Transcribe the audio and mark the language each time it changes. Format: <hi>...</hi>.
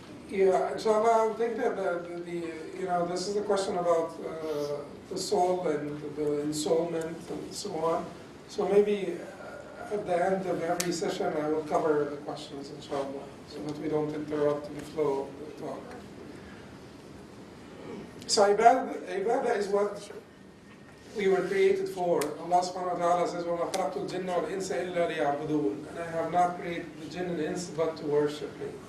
<en>Yeah, inshallah, I think that this is the question about the soul and the ensoulment and so on. So maybe at the end of every session I will cover the questions, inshallah, so that we don't interrupt the flow of the talk. So ibadah is what we were created for.</en> <ar>Allah subhanahu wa ta'ala says, وَمَا خَلَقْتُ الْجِنَّ وَالْإِنسَ إِلَّا لِيَعْبُدُونَ.</ar> <en>And I have not created the jinn and the ins but to worship me.</en>